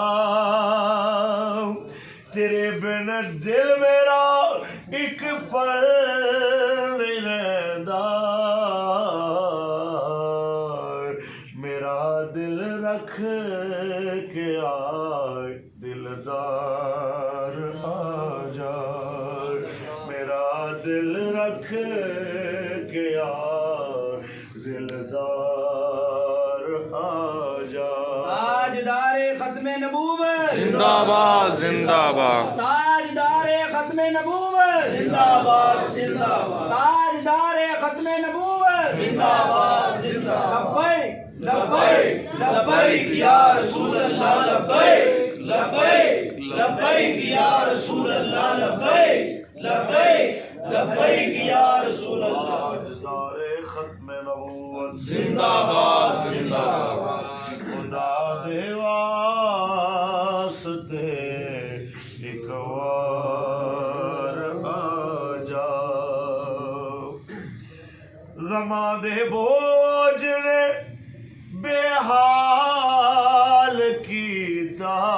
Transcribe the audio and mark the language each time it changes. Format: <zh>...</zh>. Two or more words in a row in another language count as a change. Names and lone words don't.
<pa>تیرے بن دل میرا ایک پل نہیں رہندا، میرا دل رکھ کے آئے دلدار آ جا، میرا دل رکھ کے آئے دلدار آ جا.</pa> <ur>تاجدارِ ختمِ نبوت زندہ باد زندہ باد, تاجدارِ ختمِ نبوت زندہ باد زندہ باد, تاجدارِ ختمِ نبوت زندہ باد زندہ باد.</ur> <ar>लब्बैक لبيك لبيك يا رسول الله، لبيك لبيك لبيك يا رسول الله، لبيك لبيك لبيك يا رسول الله.</ar> <ur>تاجدارِ ختمِ نبوت زندہ باد زندہ باد,</ur> <pa>خدا دے واسطے ایک بار آ جا, غماں دے بوجھ نے بےحال کیتا,</pa>